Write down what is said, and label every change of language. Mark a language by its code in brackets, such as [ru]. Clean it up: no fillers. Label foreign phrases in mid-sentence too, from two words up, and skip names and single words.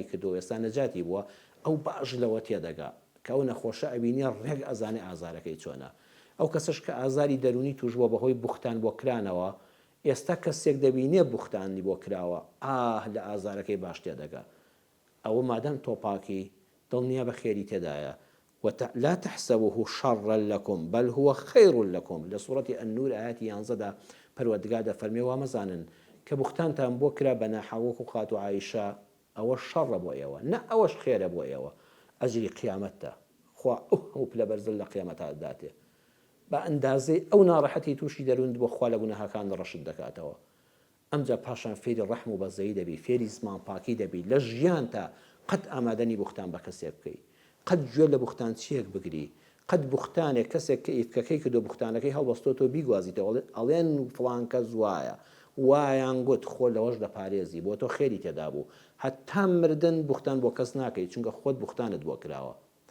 [ckb] کردەوە ئێستا نەجاتی بووە ئەو باش لەوە تێدەگا کە ئەو نەخۆشە ئەبینێ ڕێک ئەزانێ ئازارەکەی چۆنە ئەو کەسش کە ئازاری دەرونی توشبووە بەهۆی بوختان بۆ کرانەوە ئێستا کەسێک دەبینێ بوختانی بۆ کراوە لە ئازارەکەی باش تێدەگا ئەوە مادەم تۆپاکی دڵنیا بە خێری تێدایە [ar] لا تحسبوه شرا لكم بل هو خير لكم لسورة النور آيات [ckb] ينزد پروردگار دەفەرمێ وا مەزانن کە بوختانتان بۆ کرا بە ناحەوەک و خات و عایشە ئەوە شەڕە بۆ ئێوە نە ئەوەش خێرە بۆ ئێوە ئەجری قیامەتە خوا ئەو پلە بەرزل لە قیامەتە داتێ بە ئەندازەی ئەو ناڕەحەتی تووشی دەروند بۆ خوا لە گوناهەکان ڕەشت دەکاتەوە ئەمجا پاشان فێری ڕەحم و بەزەیی دەبی فێری زمان پاکی دەبی لە ژیان تا قەت ئامادەنی بوختان بە کەسێک بکەی قەت گوێ لە بوختان چیەک بگری قەت بوختانێک کەسێک کە ئیفکەکەی کردو بوختانەکەی هەڵبەستۆ بیگوازیتەوە ئەڵێن فڵان کەس وایە وایان گوت خۆ لەوەش دەپارێزی بۆ تۆ خێری تێدا بوو هەتا مردن بوختان بۆ کەس ناکەی چونکە خۆت بوختانت بۆ کراوە